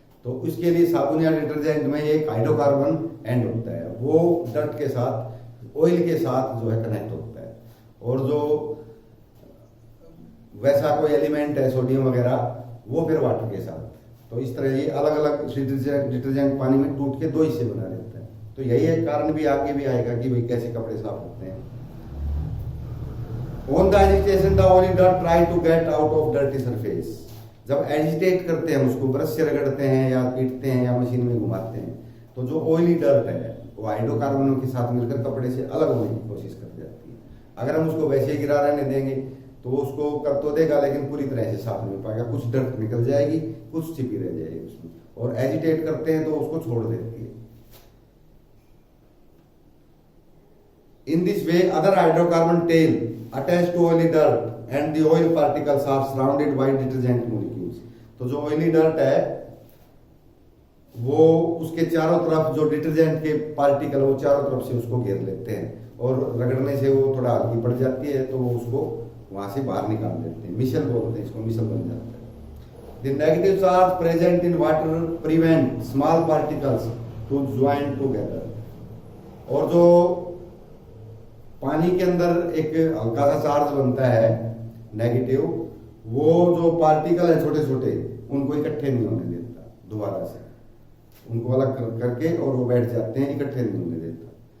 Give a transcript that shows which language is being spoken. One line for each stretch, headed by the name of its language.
Hindi: तो उसके लिए साबुन या डिटर्जेंट में एक हाइड्रोकार्बन एंड होता है, वो डर्ट के साथ, ऑयल के साथ जो है कनेक्ट होता है। और जो वैसा कोई एलिमेंट है सोडियम वगैरह, वो फिर वाटर के साथ। तो इस तरह ये अलग अलग डिटर्जेंट पानी में टूट के दो हिस्से बना देता है। तो यही एक कारण भी आगे भी आएगा कि भाई कैसे कपड़े साफ होते हैं।
English: On the agitation, the oily dirt try to get out of dirty surface.
Hindi: जब एजिटेट करते हैं उसको, ब्रश से रगड़ते हैं या पीटते हैं या मशीन में घुमाते हैं, तो जो ऑयली डर्ट है वो हाइड्रोकार्बनों के साथ मिलकर कपड़े से अलग होने की कोशिश कर जाती है। अगर हम उसको वैसे ही गिरा रहने देंगे तो उसको कर तो देगा लेकिन पूरी तरह से साफ नहीं हो पाएगा, कुछ डर्ट निकल जाएगी, कुछ चिपी रह जाएगी उसमें। और एजिटेट करते हैं तो उसको छोड़ देती है।
English: In this way, other hydrocarbon tail attached to oily dirt and the oil particles are surrounded by detergent molecules.
Hindi: तो जो oily dirt है वो उसके चारों तरफ जो डिटर्जेंट के पार्टिकल वो चारों तरफ से उसको घेर लेते हैं, और रगड़ने से वो थोड़ा हल्की पड़ जाती है तो वो उसको वहां से बाहर निकाल देते हैं। मिशल बोलते हैं इसको, मिशल बन जाता है।
English: The negative charge present in water prevent small particles to join together.
Hindi: और जो पानी के अंदर एक हल्का सा चार्ज बनता है नेगेटिव, वो जो पार्टिकल है छोटे छोटे उनको इकट्ठे नहीं होने देता, दोबारा से उनको अलग करके और वो बैठ जाते हैं, इकट्ठे नहीं होने देता।